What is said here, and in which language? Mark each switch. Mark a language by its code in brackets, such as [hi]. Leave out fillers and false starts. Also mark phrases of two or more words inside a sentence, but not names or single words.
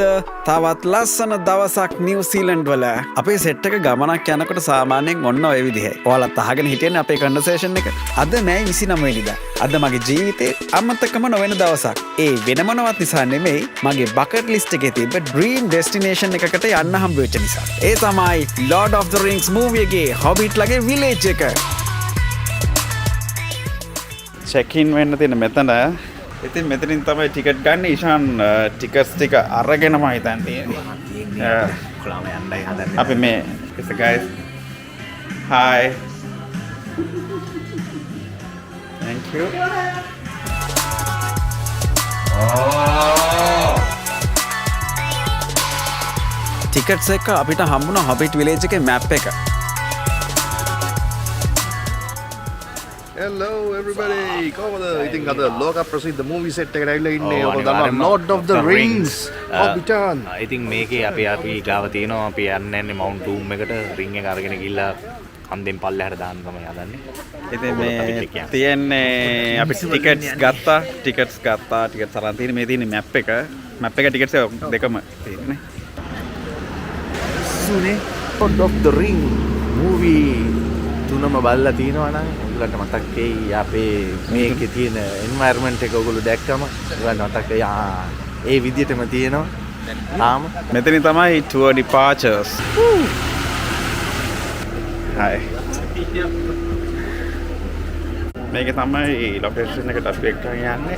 [si] තවත් ලස්සන දවසක් නිව්සීලන්ඩ් වල අපේ සෙට් එක ගමනක් යනකොට සාමාන්‍යයෙන් ඔන්න ඔය විදිහයි. ඔයාලත් අහගෙන හිටියනේ අපේ කන්වර්සේෂන් එක. අද මෑ 29 වෙනිදා. අද මගේ ජීවිතේ අමතකම නොවන දවසක්. ඒ වෙන මොනවත් නිසා නෙමෙයි මගේ [en] bucket list [si] එකේ තිබ්බ [en] dream destination [si] එකකට යන්න හම්බ වෙච්ච නිසා. ඒ තමයි Lord of the Rings movie එකේ Hobbit ලගේ village එක. [en] check in [si] වෙන්න තියෙන මෙතන. ඉතින් මෙතනින් තමයි ටිකට් ගන්න. ඉෂාන් ටිකට්ස් ටික අරගෙනම හිතන් තියෙන්නේ. කොළාම යන්නයි හදන්නේ. අපි මේ [en] it's guys hi thank you [si] ටිකට්ස් එක අපිට හම්බුණා Hobbit village එකේ map එක. [en] Hello everybody [si] කොහොමද? ඉතින් අද ලෝක ප්‍රසිද්ධ [en] movie set [si] එකට ඇවිල්ලා ඉන්නේ. ඔබ දන්නවා Lord of the Rings Hobbiton. ඉතින් මේකේ අපි ගාව තියෙනවා අපි යන්නේ Mount Doom එකට ring එක අරගෙන ගිහිල්ලා හන්දෙන් පල්ලෙහාට දාන්න තමයි හදන්නේ. ඉතින් මේ තියෙන්නේ අපි ටිකට්ස් ගත්තා. ටිකට්ස් අරන් තියෙන්නේ. මේ තියෙන්නේ map එක. map එක ටිකට්ස් දෙකම තියෙන්නේ. Lord of the Ring movie තුනම බලලා තියෙනවා නම් ඔයගලන්ට මතක් වෙයි අපේ මේකේ තියෙන එන්වයරන්මන්ට් එක ඔයගොල්ලෝ දැක්කම ඔයගලන්ට මතක් වෙයි ඒ විදිහටම තියෙනවා මෙතනින් තමයි [en] tour departures. [si] Hi. මේක තමයි ලොකේෂන් එකට අපි එක්කන් යන්නේ.